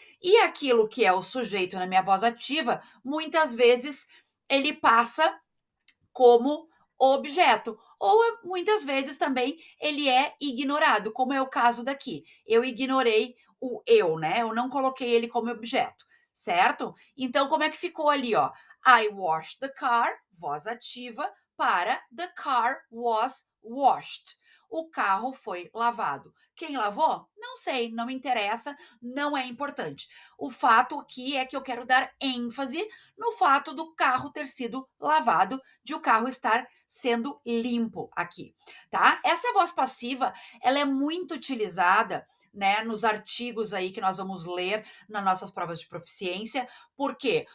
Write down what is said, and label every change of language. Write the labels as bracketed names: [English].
[Portuguese] E aquilo que é o sujeito na minha voz ativa, muitas vezes ele passa como objeto. Ou muitas vezes também ele é ignorado, como é o caso daqui. Eu ignorei o eu, né? Eu não coloquei ele como objeto, certo? Então, como é que ficou ali, ó? [English] I washed the car, [Portuguese] voz ativa, para [English] the car was washed. [Portuguese] O carro foi lavado. Quem lavou? Não sei, não me interessa, não é importante. O fato aqui é que eu quero dar ênfase no fato do carro ter sido lavado, de o carro estar sendo limpo aqui, tá? Essa voz passiva, ela é muito utilizada, né, nos artigos aí que nós vamos ler nas nossas provas de proficiência. Por quê?